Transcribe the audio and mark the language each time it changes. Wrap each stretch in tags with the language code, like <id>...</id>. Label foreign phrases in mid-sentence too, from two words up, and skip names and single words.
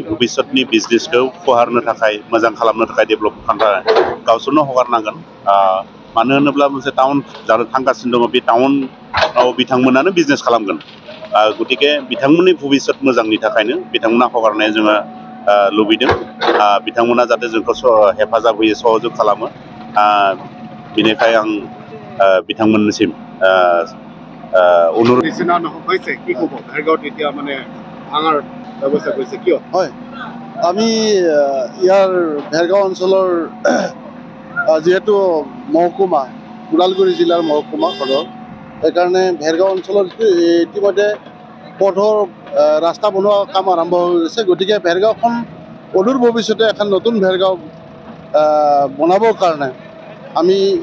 <brx>भबिष्यतनि बिजनेसखौ फुवारनो थाखाय मोजां खालामनो थाखाय डेभेलप खालामनो थाखाय गावसोरनो हगारनांगोन मानो होनोब्ला मोनसे टाउन जानो थांगासिनो दङ बे टाउनाव बिथांमोनानो बिजनेस खालामगोन गतिके बिथांमोननि भबिष्यत मोजांनि थाखायनो बिथांमोना हगारनाया जोङो लुबैदों बिथांमोना जाहाथे जोंखौ हेफाजाब होयो सहजुग खालामो बिनिखाय आं बिथांमोननिसिम অনুৰোধ</brx> <as>হৈছে কি ক'ব ভেৰগাঁৱত এতিয়া মানে ভাঙাৰ ব্যৱস্থা কৰিছে কিয় হয় আমি ইয়াৰ ভেৰগাঁও অঞ্চলৰ যিহেতু মহকুমা ওদালগুৰি জিলাৰ মহকুমা সদৰ সেইকাৰণে ভেৰগাঁও অঞ্চলৰ ইতিমধ্যে পথৰ ৰাস্তা বনোৱা কাম আৰম্ভ হৈ গৈছে গতিকে ভেৰগাঁওখন অদূৰ ভৱিষ্যতে এখন নতুন ভেৰগাঁও বনাবৰ কাৰণে আমি</as>